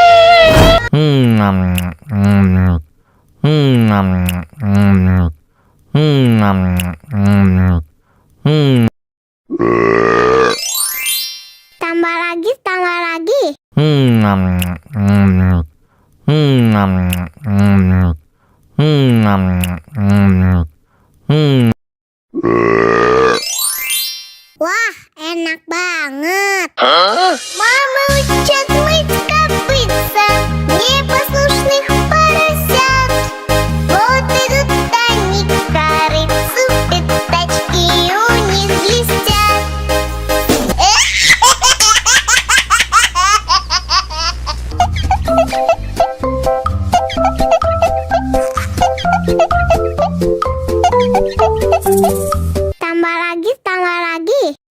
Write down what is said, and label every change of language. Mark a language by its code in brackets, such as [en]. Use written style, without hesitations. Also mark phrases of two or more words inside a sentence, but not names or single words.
[id] Tambah lagi. Wah, enak banget. [ru] Мама учит мыть копытца, непослушных поросят. Вот идут они к корыцу, пятачки у них блестят. [id] Tambah lagi.